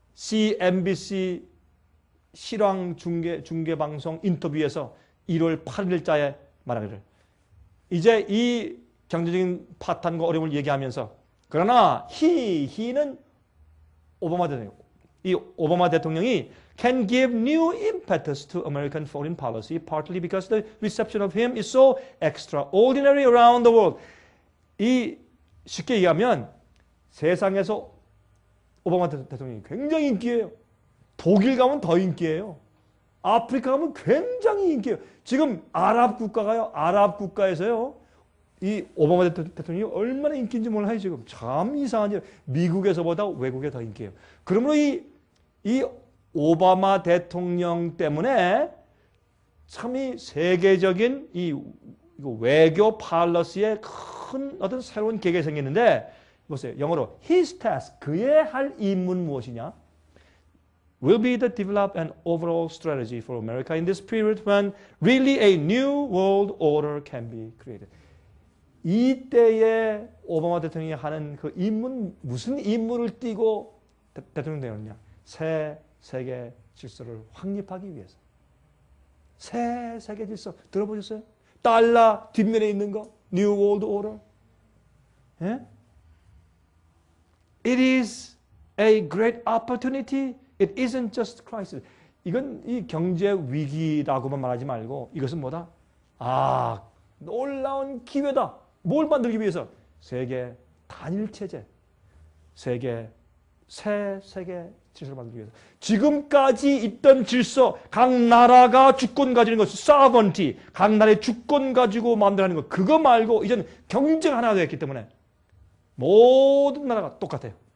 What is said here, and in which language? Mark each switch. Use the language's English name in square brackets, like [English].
[Korean] CNBC 실황 중계 방송 인터뷰에서 1월 8일자에 말하기를 이제 이 경제적인 파탄과 어려움을 얘기하면서 그러나 [English] he [Korean] 는 오바마 대통령. 이 오바마 대통령이 [English] can give new impetus to American foreign policy partly because the reception of him is so extraordinary around the world. [Korean] 이 쉽게 얘기하면 세상에서 오바마 대통령이 굉장히 인기예요. 독일 가면 더 인기예요. 아프리카 가면 굉장히 인기예요. 지금 아랍 국가가요. 아랍 국가에서요. 이 오바마 대통령이 얼마나 인기인지 몰라요. 지금 참 이상하죠. 미국에서보다 외국에 더 인기예요. 그러므로 이 오바마 대통령 때문에 참 이 세계적인 이 외교 팔러시에 큰 어떤 새로운 계획이 생기는데 보세요. 영어로 [English] his task, [Korean] 그의 할 임무는 무엇이냐? [English] will be to develop an overall strategy for America in this period when really a new world order can be created. [Korean] 이때에 오바마 대통령이 하는 그 임무는 무슨 임무를 띠고 대통령 되었느냐? 새 세계 질서를 확립하기 위해서. 새 세계 질서 들어보셨어요? 달러 뒷면에 있는 거. [English] New World Order. 예? It is a great opportunity. It isn't just crisis. [Korean] 이건 이 경제 위기라고만 말하지 말고 이것은 뭐다? 아, 놀라운 기회다. 뭘 만들기 위해서? 세계 단일 체제, 새 세계 질서를 만들기 위해서. 지금까지 있던 질서, 각 나라가 주권 가지는 것, sovereignty, 각 나라의 주권 가지고 만들어가는 것, 그거 말고 이제는 경제가 하나가 되었기 때문에 모든 나라가 똑같아요.